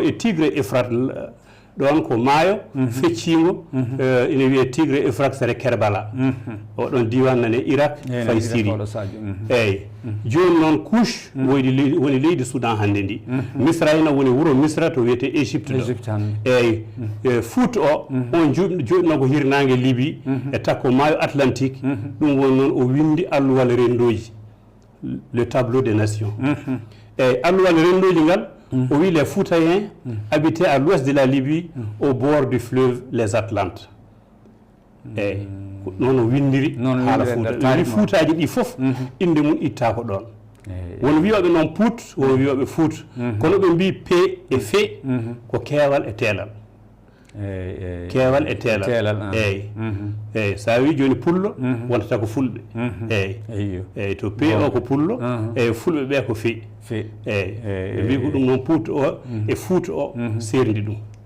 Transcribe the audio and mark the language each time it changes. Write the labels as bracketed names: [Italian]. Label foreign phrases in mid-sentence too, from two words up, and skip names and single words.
[Fula] e Tigre Efrate ɗon ko maayo feccingo ene wiye Tigre Efrate sere Kerbala oɗon diwan nane Irak fay Syrie eyyi joni noon Couche woni leydi Soudan hannde ndi Misrayna woni wuuro Misra to wiyete Égypte ɗo eyyi Fout o on joɗino ko hirnangue Libye e takko maayo Atlantique ɗum woni noon o windi alluwal rendoji [French] le tableau des nations [Fula] eyyi alluwal rendoji ngal o wi [French] les Foutaïens habitaient à l'ouest de la Libye au bord du fleuve les Atlantes [Fula] eyyi noon o windiri haala Fouta wi Foutaji ɗi fof inde mum itta ko ɗon won wiyoɓe noon Pout won wiyoɓe Fout kono ɓe mbi P e Fe ko keewal e teelal keewal e teelal eyyi eyyi sa wi joni pullo wontata ko fulɓe eyyi to P o ko pullo eyyi fulɓe ɓe ko Fe eyyi ɓe mbi ko ɗum noon Pout o e Fout o serdi ɗum